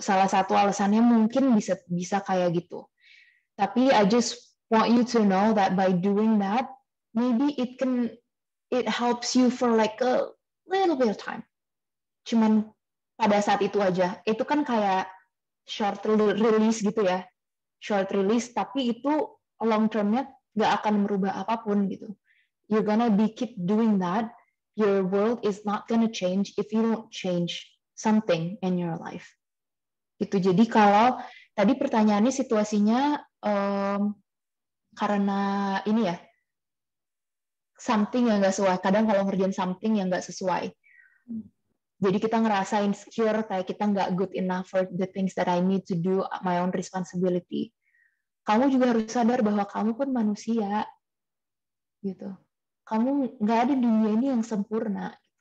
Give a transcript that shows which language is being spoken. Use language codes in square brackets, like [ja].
[id] Salah satu alasannya mungkin bisa kayak gitu. Tapi [en] I just want you to know that by doing that, maybe it helps you for like a little bit of time. [id] Cuman pada saat itu aja. Itu kan kayak short release gitu ya. Short release, tapi itu long term-nya gak akan merubah apapun gitu. [en] You're gonna keep doing that. Your world is not gonna change if you don't change something in your life. [id] Gitu. Jadi kalau tadi pertanyaannya situasinya karena ini ya, something yang gak sesuai. Kadang kalau ngerjain something yang gak sesuai. Jadi kita ngerasa insecure, kayak kita nggak [en] good enough for the things that I need to do, my own responsibility. [id] Kamu juga harus sadar bahwa kamu pun manusia, gitu. Kamu nggak ada di dunia ini yang sempurna.